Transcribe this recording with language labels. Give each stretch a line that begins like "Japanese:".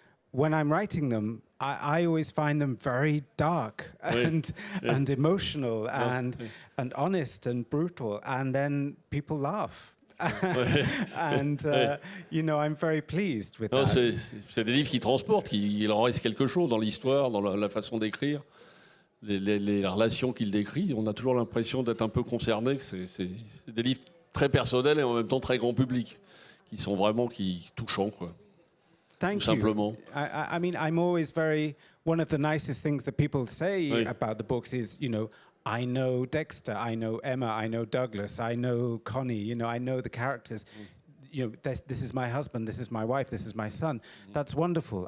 English: When I'm writing them, I always find them very dark and emotional and honest and brutal, and then people laugh. And I'm very pleased with that.
French: C'est des livres qui transportent, il en reste quelque chose dans l'histoire, dans la façon d'écrire, les relations qu'il décrit. On a toujours l'impression d'être un peu concerné. C'est des livres très personnels et en même temps très grand public, qui sont vraiment touchants, quoi.
English: Thank you.
French: Simplement.
English: I mean, I'm always one of the nicest things that people say about the books is, I know Dexter, I know Emma, I know Douglas, I know Connie, I know the characters. This is my husband, this is my wife, this is my son. That's wonderful.